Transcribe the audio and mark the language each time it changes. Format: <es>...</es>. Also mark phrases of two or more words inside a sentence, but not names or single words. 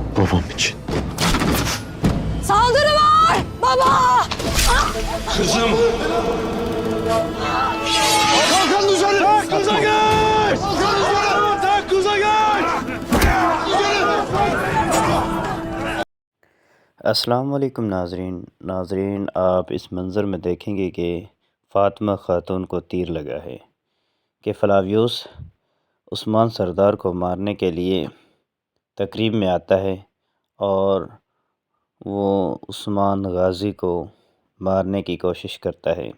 <tr>babam için. Saldırı var! Baba! Kızım! Kalkan dışarı! Tak kıza gel! Tak kıza gel!</tr> <ur>السلام علیکم ناظرین آپ اس منظر میں دیکھیں گے کہ فاطمہ خاتون کو تیر لگا ہے کہ فلاویوس عثمان سردار کو مارنے کے لیے تقریب میں آتا ہے اور وہ عثمان غازی کو مارنے کی کوشش کرتا ہے۔</ur>